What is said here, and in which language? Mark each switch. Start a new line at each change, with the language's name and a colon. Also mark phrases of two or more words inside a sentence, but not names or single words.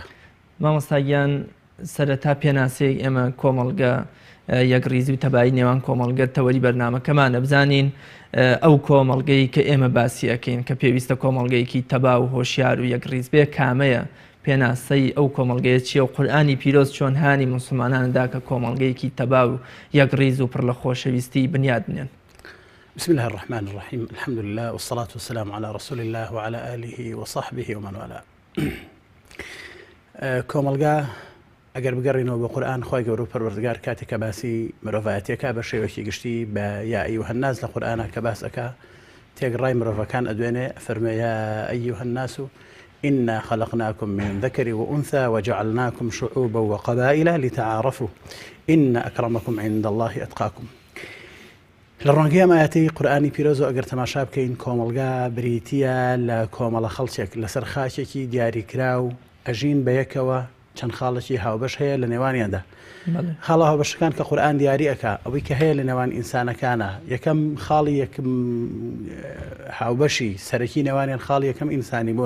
Central Kurdish: مامۆستاگیان سەرەتا پێناسەیەک ئێمە کۆمەلگە یەکڕیزی و تەبایی نێوان کۆمەلگە تەوەری بەرنامەکەمانە بزانین ئەو کۆمەلگەی کە ئێمە باسی ئەەکەین کە پێویستە کۆمەلگەیەکی تەبا و هۆشیار و یەکڕیز بێ کامەیە؟ پێناسەی ئەو کۆمەلگەیە چیە و قورئانی پیرۆز چۆن هانی موسڵماناندا کە کۆمەلگەیەکی تەبا و یەکڕیز و پڕ لە خۆشەویستی بنیاد بنێن؟
Arabic: بسم الله الرحمن الرحيم، الحمد لله والصلاة والسلام على رسول الله وعلى آله وصحبه ومن والاه.
Central Kurdish: کۆمەلگا ئەگەر بگەڕینەوە بە قورئان خی گەورە و پەروەردگار کاتێکە باسی مرۆڤایەتیەکە بە شێوەیەکی گشتی بە
Arabic: یا ئەیوهە الناس
Central Kurdish: لە قورئانە کە باس ئەکا تێگەڕای مرۆڤەکان ئەدوێنێ فەرمێ
Arabic: یا ئەیوهە الناس إنا خلقناكم من ذكر وأنثى وجعلناكم شعوبا وقبائل لتعارفوا إن أكرمكم عند الله أتقاكم.
Central Kurdish: لە ڕۆنگەی ئەمایەتی قورئانی پیرۆز و ئەگەر تەماشا بکەین کۆمەلگا بریتیە لە کۆمەڵە خەڵکێک لەسەر خاچێکی دیاریکرا و ئەژین بە یەکەوە چەند خاڵێکی هاوبەش هەیە لە نێوانیاندا. خاڵە هاوبەشەکان کە قورئان دیاری ئەکا ئەوەی کە هەیە لە نێوان ئینسانەکانە یەکەم خاڵی یەکەم هاوبەشی سەرەکی نێوانیان خاڵی یەکەم ئینسانی بوونە.